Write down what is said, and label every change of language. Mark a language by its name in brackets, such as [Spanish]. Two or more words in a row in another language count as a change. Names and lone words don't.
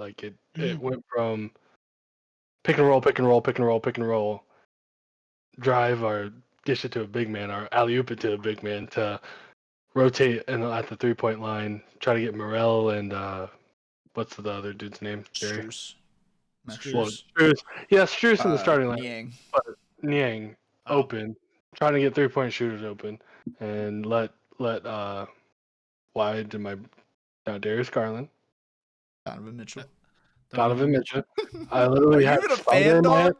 [English] Like it went from pick and roll, pick and roll, pick and roll, pick and roll, drive or dish it to a big man or alley-oop it to a big man, to rotate and at the 3-point line, try to get Morel and what's the other dude's name? Jerry? Strus. Max Strus. Well, Strus. Strus. Yeah, Strus in the starting line. Niang. Niang open, trying to get 3-point shooters open, and let wide to my Darius Garland, Donovan Mitchell. Donovan Mitchell. I literally Are you had even a Spider fan, in my head.